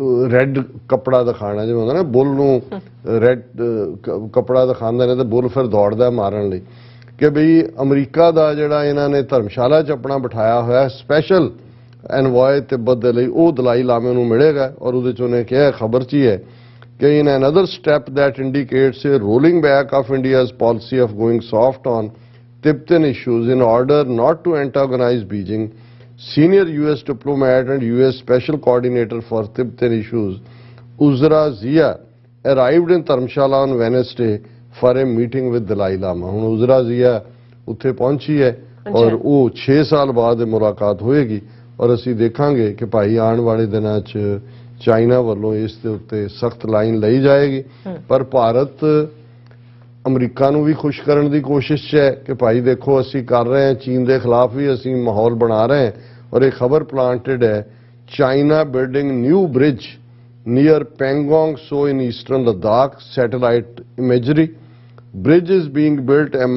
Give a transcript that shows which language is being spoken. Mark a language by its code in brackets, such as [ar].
[pa] Red ਕੱਪੜਾ ਦਿਖਾਣਾ ਜਿਵੇਂ ਹੁੰਦਾ ਨਾ ਬੁੱਲ ਨੂੰ ਰੈੱਡ ਕੱਪੜਾ ਦਿਖਾਉਂਦੇ ਨੇ ਤੇ ਬੁੱਲ ਫਿਰ ਦੌੜਦਾ ਮਾਰਨ ਲਈ ਕਿ ਬਈ ਅਮਰੀਕਾ ਦਾ ਜਿਹੜਾ ਇਹਨਾਂ ਨੇ ਧਰਮਸ਼ਾਲਾ 'ਚ ਆਪਣਾ ਬਿਠਾਇਆ ਹੋਇਆ ਸਪੈਸ਼ਲ ਐਨਵॉय ਤਿੱਬਤ ਦੇ ਲਈ ਉਹ ਦਲਾਈ ਲਾਮੇ ਨੂੰ ਮਿਲੇਗਾ ਔਰ ਉਹਦੇ 'ਚ ਉਹਨੇ ਕਿਹਾ ਖਬਰ 'ਚ ਹੀ ਹੈ ਕਿ [en] In another step that indicates a rolling back of India's policy of going soft on Tibetan issues in order not to antagonize Beijing, senior U.S. diplomat and U.S. Special Coordinator for Tibetan issues, Uzra Zia, arrived in Dharamshala on Wednesday for a meeting with Dalai Lama. [pa] ਹੁਣ Uzra Zia ਉੱਥੇ ਪਹੁੰਚੀ ਹੈ ਔਰ ਉਹ 6 ਸਾਲ ਬਾਅਦ ਮੁਲਾਕਾਤ ਹੋਏਗੀ ਔਰ ਅਸੀਂ ਦੇਖਾਂਗੇ ਕਿ ਭਾਈ ਆਉਣ ਵਾਲੇ ਦਿਨਾਂ 'ਚ ਚਾਈਨਾ ਵੱਲੋਂ ਇਸ ਦੇ ਉੱਤੇ ਸਖਤ ਲਾਈਨ ਲਈ ਜਾਏਗੀ ਪਰ ਭਾਰਤ ਅਮਰੀਕਾ ਨੂੰ ਵੀ ਖੁਸ਼ ਕਰਨ ਦੀ ਕੋਸ਼ਿਸ਼ 'ਚ ਹੈ ਕਿ ਭਾਈ ਦੇਖੋ ਅਸੀਂ ਕਰ ਰਹੇ ਹਾਂ ਚੀਨ ਦੇ ਖਿਲਾਫ ਵੀ ਅਸੀਂ ਮਾਹੌਲ ਬਣਾ ਰਹੇ ਹਾਂ ਔਰ ਇਹ ਖਬਰ ਪਲਾਂਟਡ ਹੈ [en] China building new bridge near Pangong Tso in eastern Ladakh satellite imagery bridge is being built